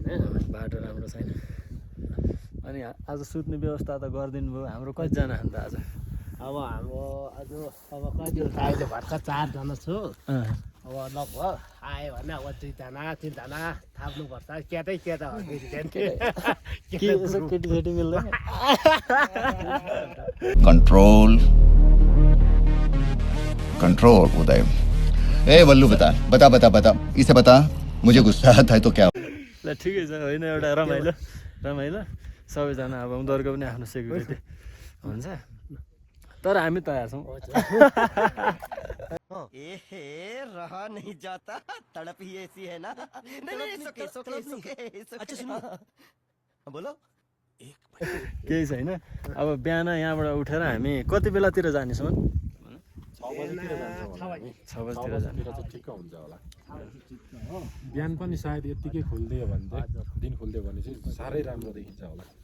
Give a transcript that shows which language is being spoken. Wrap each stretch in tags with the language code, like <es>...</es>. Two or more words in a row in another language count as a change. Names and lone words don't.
<ne>बाटो राम्रो छैन अनि आज सुत्ने व्यवस्था त गरिदिनु भयो हाम्रो कतिजना अन्त आज अब हाम्रो अब कति हो अहिले भर्खर 4 जना छु अब लगभग आयो भने अब 2-3 थाप्नुपर्छ केटा हो केटी मिल्दैन</ne> <hi>कंट्रोल उदय ए वल्लू बता इसे बता मुझे गुस्सा आता है तो क्या</hi> <ne>ल ठिकै छ होइन एउटा रमाइलो सबैजना अब उनीहरूको पनि आफ्नो सेक्युरिटी हुन्छ तर हामी तयार छौँ</ne> <hi>रहा नहीं जाता तड़प ही ऐसी है ना अच्छा सुनो बोलो</hi> <ne>केही छैन अब बिहान यहाँबाट उठेर हामी कति बेलातिर जानेछौँ 6 बजीतिर जाने ठिक्क हुन्छ होला बिहान पनि सायद यत्तिकै खोलिदियो भने चाहिँ दिन खोलिदियो भने चाहिँ साह्रै राम्रो देखिन्छ होला</ne>